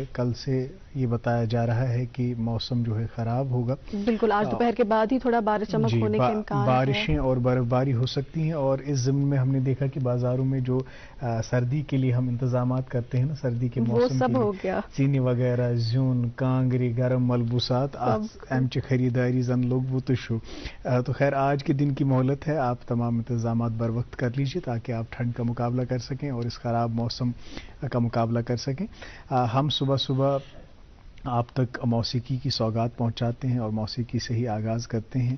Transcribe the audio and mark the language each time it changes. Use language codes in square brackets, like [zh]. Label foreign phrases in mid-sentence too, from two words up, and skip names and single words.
[ur] کل سے یہ بتایا جا رہا ہے کہ موسم جو ہے خراب ہوگا، بالکل آج دوپہر کے بعد ہی تھوڑا بارش چمک ہونے کے امکان ہے، بارشیں اور برف باری ہو سکتی ہیں، اور اس ضمن میں ہم نے دیکھا کہ بازاروں میں جو سردی کے لیے ہم انتظامات کرتے ہیں نا، سردی کے موسم وہ سب ہو گیا، چینی وغیرہ، زیون، کانگری، گرم ملبوسات امچ خریداری زن لوگ وہ تو خیر آج کے دن کی مہلت ہے، آپ تمام انتظامات بر وقت کر لیجیے تاکہ آپ ٹھنڈ کا مقابلہ کر سکیں اور اس خراب موسم کا مقابلہ کر سکیں۔ ہم صبح صبح آپ تک موسیقی کی سوغات پہنچاتے ہیں اور موسیقی سے ہی آغاز کرتے ہیں۔